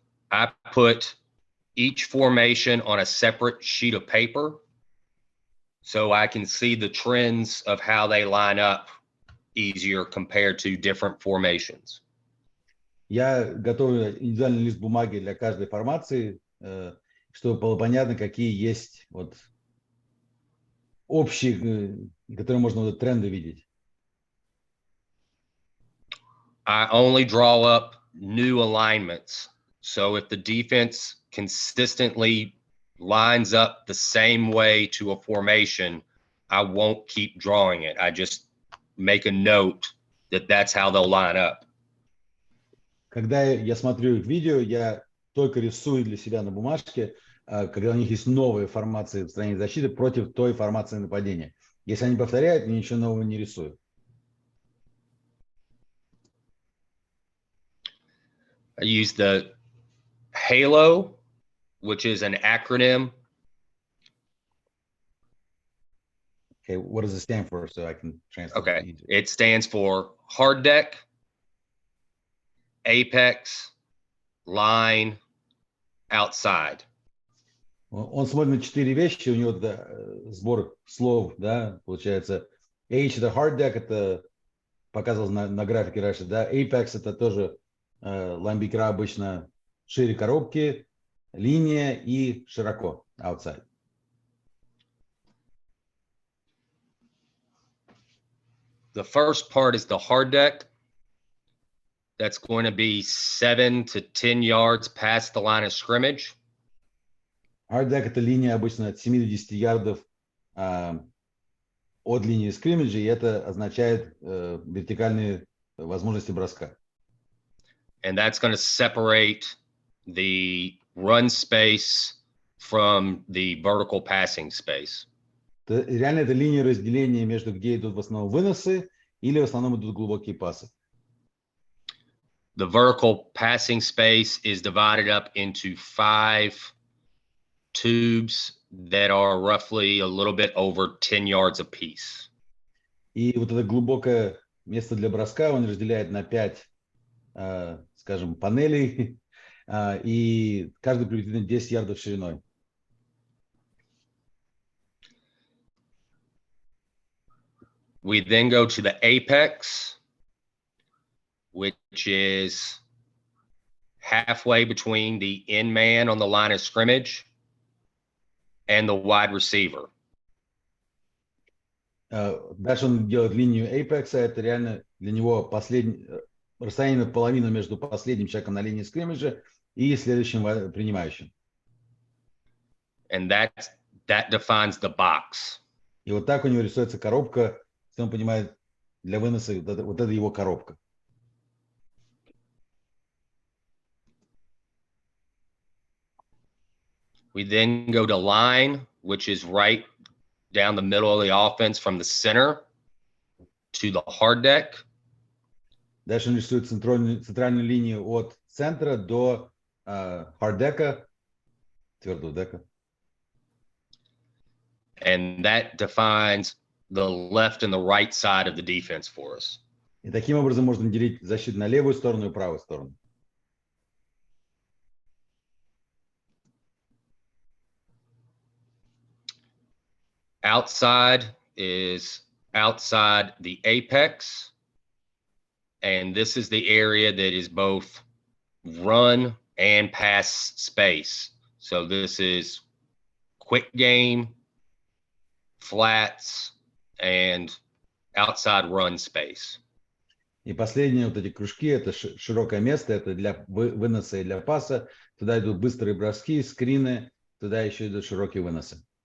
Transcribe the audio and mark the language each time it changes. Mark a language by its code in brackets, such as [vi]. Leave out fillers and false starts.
[en] I put each formation on a separate sheet of paper so I can see the trends of how they line up easier compared to different formations. [ru] Я готовлю индивидуальный лист бумаги для каждой формации, чтобы было понятно, какие есть вот общие, которые можно вот тренды видеть. [en] I only draw up new alignments. So if the defense consistently lines up the same way to a formation, I won't keep drawing it. I just make a note that that's how they'll line up. [ru] Когда я смотрю их видео, я только рисую для себя на бумажке, когда у них есть новые формации в стороне защиты против той формации нападения. Если они повторяют, я ничего нового не рисую. [en] I use the HALO, which is an acronym. Okay, what does it stand for so I can translate? Okay, it stands for hard deck, apex, line, outside. [ru] Он смотрит на 4 вещи, у него сбор слов, да, получается. H это hard deck, это показывал на графике раньше, да. Apex это тоже ламбикера обычно шире коробки, линия и широко, outside. [en] The first part is the hard deck. That's going to be 7 to 10 yards past the line of scrimmage. [ru] Hard deck это линия обычно от 7 до 10 ярдов от линии скриммиджа, и это означает вертикальные возможности броска. [en] And that's going to separate the run space from the vertical passing space. [ru] Реально это линия разделения между где идут в основном выносы или в основном идут глубокие пасы. [en] The vertical passing space is divided up into 5 tubes that are roughly a little bit over 10 yards apiece. [ru] И вот это глубокое место для броска он разделяет на 5, скажем, панелей, и каждый приблизительно 10 ярдов шириной. [en] We then go to the apex, which is halfway between the end man on the line of scrimmage and the wide receiver. [ru] Дальше он делает линию apex, это реально для него расстояние наполовину между последним человеком на линии скриммиджа и следующим принимающим. [en] And that defines the box. [ru] И вот так у него рисуется коробка, если он понимает, для выноса вот это его коробка. [en] We then go to line, which is right down the middle of the offense from the center to the hard deck. [ru] Дальше он рисует центральную линию от центра до харддека, твердого дека. [en] And that defines the left and the right side of the defense for us. [ru] И таким образом можно делить защиту на левую сторону и правую сторону. [en] Outside is outside the apex. And this is the area that is both run and pass space. So this is quick game, flats, and outside run space. [ru] И последние вот эти кружки, это широкое место, это для выноса и для паса. Туда идут быстрые броски, скрины, туда еще идут широкие выносы.